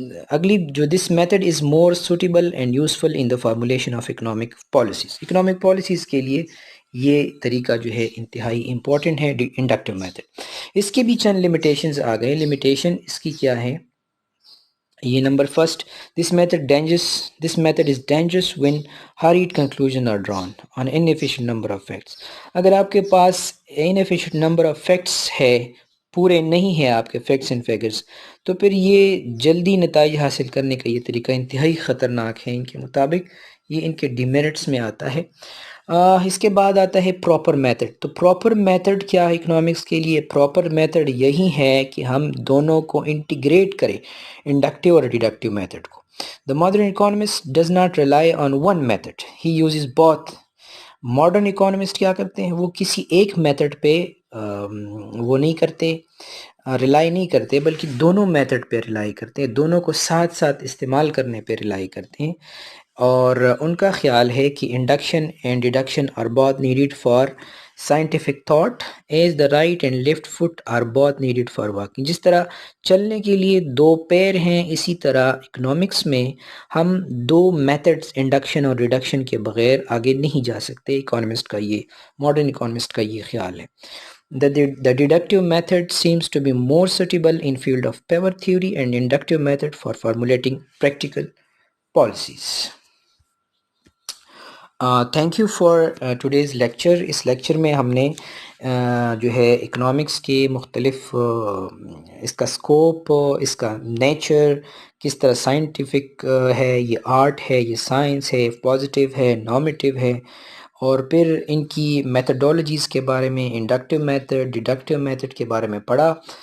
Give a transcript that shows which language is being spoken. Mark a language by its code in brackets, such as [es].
[ur] اگلی جو [en] This method is more suitable and useful in the formulation of economic policies. [ur] Economic policies کے لیے یہ طریقہ جو ہے انتہائی امپورٹنٹ ہے انڈکٹیو میتھڈ. اس کے بھی چند لمیٹیشنز آ گئے. لمیٹیشن اس کی کیا ہے؟ یہ number first, [en] this method is dangerous when hurried conclusions are drawn on inefficient number of facts. [ur] اگر آپ کے پاس [en] inefficient number of facts [ur] ہے، پورے نہیں ہیں آپ کے [en] facts and figures، [ur] تو پھر یہ جلدی نتائج حاصل کرنے کا یہ طریقہ انتہائی خطرناک ہے. ان کے مطابق یہ ان کے ڈیمیرٹس میں آتا ہے. اس کے بعد آتا ہے پراپر میتھڈ. تو پراپر میتھڈ کیا ہے اکنامکس کے لیے؟ پراپر میتھڈ یہی ہے کہ ہم دونوں کو انٹیگریٹ کریں، انڈکٹیو اور ڈیڈکٹیو میتھڈ کو. [en] The modern economist does not rely on one method. He uses both. [ur] Modern economist کیا کرتے ہیں؟ وہ کسی ایک میتھڈ پہ وہ نہیں کرتے، ریلائی نہیں کرتے، بلکہ دونوں میتھڈ پہ ریلائی کرتے ہیں، دونوں کو ساتھ ساتھ استعمال کرنے پہ ریلائی کرتے ہیں. اور ان کا خیال ہے کہ [en] Induction and deduction are both needed for scientific thought as the right and left foot are both needed for walking. [ur] جس طرح چلنے کے لیے دو پیر ہیں، اسی طرح اکنامکس میں ہم دو میتھڈس انڈکشن اور ریڈکشن کے بغیر آگے نہیں جا سکتے. اکانومسٹ کا یہ ماڈرن اکانومسٹ کا یہ خیال ہے. [en] The deductive method seems to be more suitable in field of power theory and inductive method for formulating practical policies. Thank you for today's lecture. [ur] اس lecture میں ہم نے جو ہے اکنامکس کے مختلف اس کا اسکوپ، اس کا نیچر، کس طرح سائنٹیفک ہے، یہ آرٹ ہے، یہ سائنس ہے، پازیٹیو ہے، نارمیٹیو ہے، اور پھر ان کی میتھڈولوجیز کے بارے میں، انڈکٹیو میتھڈ، ڈیڈکٹیو میتھڈ کے بارے میں پڑھا.